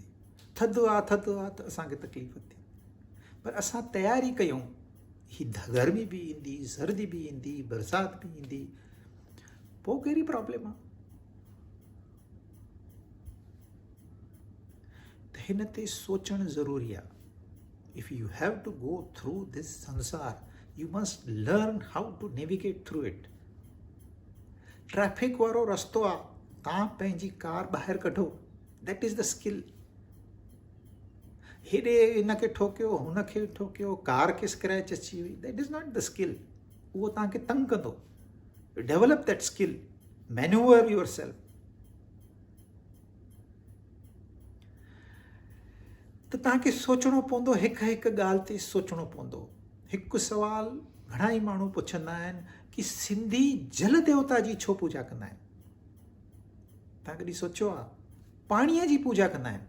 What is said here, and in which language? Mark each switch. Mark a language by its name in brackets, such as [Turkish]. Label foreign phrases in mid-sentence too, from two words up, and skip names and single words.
[Sindhi] थधि आहे त असांखे तकलीफ़ थींदी। पर असां तयारी कयूं, ही गर्मी बि ईंदी, सर्दी बि ईंदी, बरसाति बि ईंदी, पोइ कहिड़ी प्रॉब्लम आहे? त हिन ते सोचणु ज़रूरी आहे। [English] if you have to go through this संसार, you must learn how to navigate through it। [Sindhi] ट्रैफिक वारो रस्तो आहे, तव्हां पंहिंजी कार ॿाहिरि कढो, [English] that is the skill. [Sindhi] हेॾे हिनखे ठोकियो, हुनखे ठोकियो, कार खे स्क्रैच अची वई, [English] that is not the skill. [Sindhi] उहो तव्हांखे तंग कंदो। [English] develop that skill, manoeuvre yourself. [Sindhi] त तव्हांखे सोचणो पवंदो, हिकु हिकु ॻाल्हि ते सोचणो पवंदो। हिकु सुवाल घणा ई माण्हू पुछंदा आहिनि कि सिंधी जल देवता जी छो पूजा कंदा आहिनि? तव्हां कॾहिं सोचियो आहे? पाणीअ जी पूजा कंदा आहिनि।